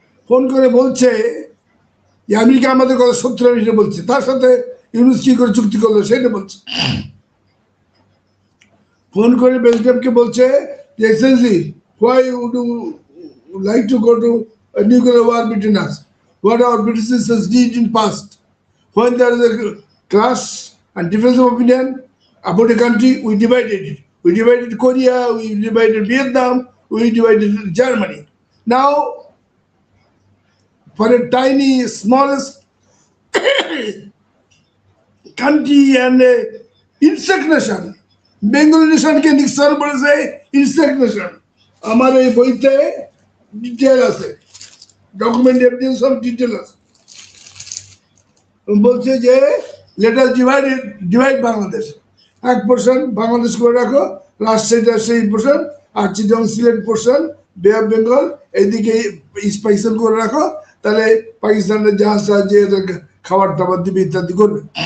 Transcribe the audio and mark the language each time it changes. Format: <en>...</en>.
<bn>Phone করে বলছে যে আমেরিকা আমাদের কথা 70 বলছে, তার সাথে ইউনূস কি করে চুক্তি করলো সেটা বলছে। ফোন করে বেলজিয়ামকে বলছে যে Excellency,</bn> <en>why would you like to go to a nuclear war between us? What our predecessors did in past. When there is a clash and difference of opinion about a country, we divided it. We divided Korea, we divided Vietnam, we divided Germany. Now, for a tiny, smallest country and insect nation,</en> <bn>Bengali নেশনকে Nixon বলেছে insect nation. আমার এই বইতে detail আছে, document evidence of detail আছে। বলছে যে</bn> <en>let us divide Bangladesh,</en> <bn>1% Bangladesh করে রাখো, রাজশাহীটা সেই পোর্শন, আর চিটং সিলেট পোর্শন, বে অফ বেঙ্গল এইদিকে স্পাইসেল করে রাখো, তাহলে পাকিস্তানের জাহাজ সাহায্যে খাবার টাবার দিবে, ইত্যাদি করবে।</bn>